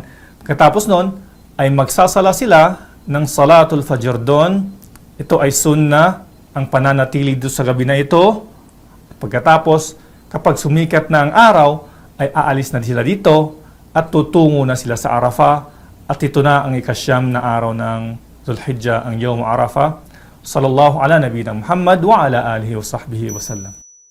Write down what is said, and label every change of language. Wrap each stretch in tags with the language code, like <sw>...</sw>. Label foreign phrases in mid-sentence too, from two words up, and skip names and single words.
<tl>Pagkatapos nun, ay magsasala sila ng</tl> <ar>صلاة الفجر</ar> <tl>doon. Ito ay sunnah, ang pananatili doon sa gabi na ito. Pagkatapos, kapag sumikat na ang araw, ay aalis na sila dito at tutungo na sila sa Arafah. At ito na ang ikasyam na araw ng Dhul-Hijjah, ang</tl> <ar>يوم عرفة. صلى الله على نبينا محمد وعلى آله وصحبه وسلم.</ar>